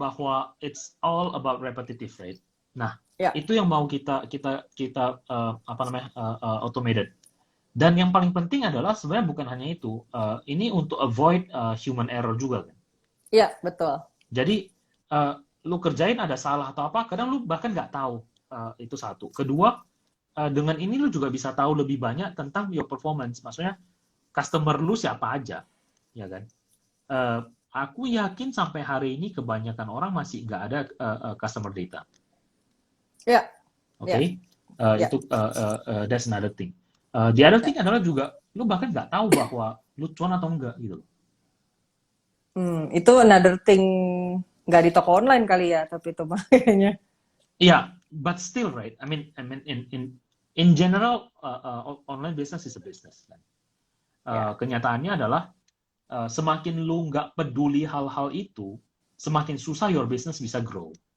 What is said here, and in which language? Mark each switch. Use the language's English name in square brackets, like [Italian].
[Indonesian] bahwa [English] it's all about repetitive rate. Nah, ya, [Indonesian] itu yang mau kita apa namanya automated. Dan yang paling penting adalah sebenarnya bukan hanya itu. Ini untuk [English] avoid human error [Indonesian] juga kan. ya, betul. Jadi lu kerjain ada salah atau apa, kadang lu bahkan nggak tahu. Itu satu. Kedua, dengan ini lu juga bisa tahu lebih banyak tentang [English] your performance. [Indonesian] Maksudnya customer lu siapa aja, ya kan? Aku yakin sampai hari ini kebanyakan orang masih nggak ada customer data. Ya, Oke, ya, ya, itu [English] that's another thing. The other ya. thing [Indonesian] adalah juga lu bahkan nggak tahu bahwa lu cuan atau enggak gitu. Itu [English] another thing [Indonesian] nggak di toko online kali ya, tapi itu makanya. [English] Yeah, but still, right? I mean, in general, online business is a business. [Indonesian] Kan? Ya, Kenyataannya adalah semakin lu nggak peduli hal-hal itu, semakin susah [English] your business [Indonesian] bisa [English] grow.